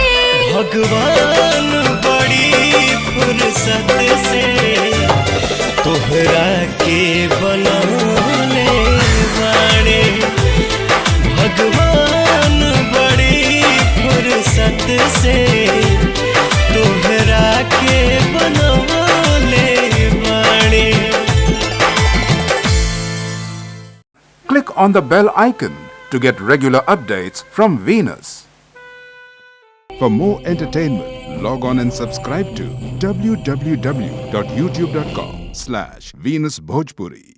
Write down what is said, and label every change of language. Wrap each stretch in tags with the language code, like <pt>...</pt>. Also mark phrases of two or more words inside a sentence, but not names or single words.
<bho>भगवान बड़ी फुर्सत से तोहरा के बनौले बाड़े। भगवान बड़ी फुर्सत से तोहरा के बनौले बाड़े।</bho> <en>Click on the bell icon to get regular updates from Venus. For more entertainment, log on and subscribe to www.youtube.com/VenusBhojpuri.</en>